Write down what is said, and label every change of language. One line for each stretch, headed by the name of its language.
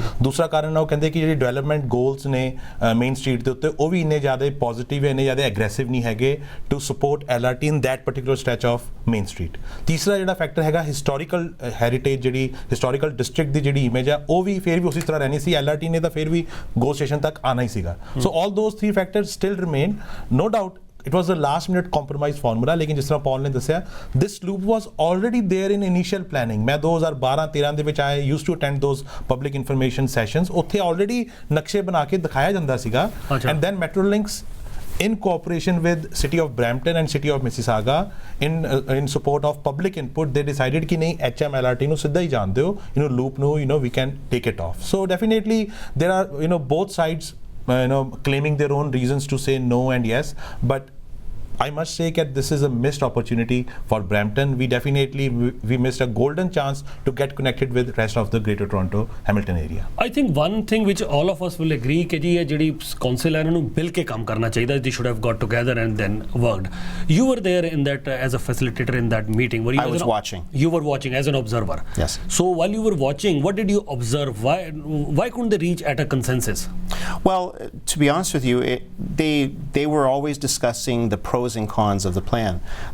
Punjabi: ਦੂਸਰਾ ਕਾਰਨ ਉਹ ਕਹਿੰਦੇ ਕਿ ਜਿਹੜੇ ਡਿਵੈਲਪਮੈਂਟ ਗੋਲਸ ਨੇ ਮੇਨ ਸਟਰੀਟ ਦੇ ਉੱਤੇ ਉਹ ਵੀ ਇੰਨੇ ਜ਼ਿਆਦਾ ਪੋਜ਼ਿਟਿਵ ਇੰਨੇ ਜ਼ਿਆਦਾ ਐਗਰੈਸਿਵ ਨਹੀਂ ਹੈਗੇ
English: To support LRT in that particular stretch of main street।
Punjabi: ਤੀਸਰਾ ਜਿਹੜਾ ਫੈਕਟਰ ਹੈਗਾ ਹਿਸਟੋਰੀਕਲ ਹੈਰੀਟੇਜ, ਜਿਹੜੀ ਹਿਸਟੋਰੀਕਲ ਡਿਸਟ੍ਰਿਕਟ ਦੀ ਜਿਹੜੀ ਇਮੇਜ ਆ ਉਹ ਵੀ ਫਿਰ ਵੀ ਉਸੇ ਤਰ੍ਹਾਂ ਰਹਿਣੀ ਸੀ। LRT ਨੇ ਤਾਂ ਫਿਰ ਵੀ ਗੋ ਸਟੇਸ਼ਨ ਤੱਕ ਆਉਣਾ ਹੀ ਸੀਗਾ।
English: So all those 3 factors still remain. No doubt it was a last minute compromise formula,
Punjabi: ਲੇਕਿਨ ਜਿਸ ਤਰ੍ਹਾਂ ਪੌਲ ਨੇ ਦੱਸਿਆ
English: this loop was already there in initial planning।
Punjabi: ਮੈਂ 2012-13 ਦੇ ਵਿੱਚ
English: I used to attend those public information sessions।
Punjabi: ਉੱਥੇ already ਨਕਸ਼ੇ ਬਣਾ ਕੇ ਦਿਖਾਇਆ ਜਾਂਦਾ ਸੀਗਾ।
English: and then Metrolinx in cooperation with City of Brampton and City of Mississauga in support of public input they decided
Hindi: कि नहीं
Punjabi: HM LRT ਨੂੰ ਸਿੱਧਾ ਹੀ ਜਾਣ ਦਿਓ, loop ਨੂੰ
English: we can take it off। so definitely there are both sides claiming their own reasons to say no and yes, but I must say that this is a missed opportunity for Brampton. We missed a golden chance to get connected with rest of the Greater Toronto Hamilton area। I think one thing which all of us will agree
Punjabi: ਕਿ ਜੀ ਇਹ ਜਿਹੜੀ council ਹੈ ਇਹਨਾਂ ਨੂੰ ਮਿਲ ਕੇ ਕੰਮ ਕਰਨਾ ਚਾਹੀਦਾ।
English: They should have got together and then worked. You were there in that as a facilitator in that meeting. I was watching. You were watching as an observer. Yes. So while you were watching, what did you observe? Why couldn't they reach at a consensus? Well, to be honest with you, they were always discussing the pros and cons of the plan.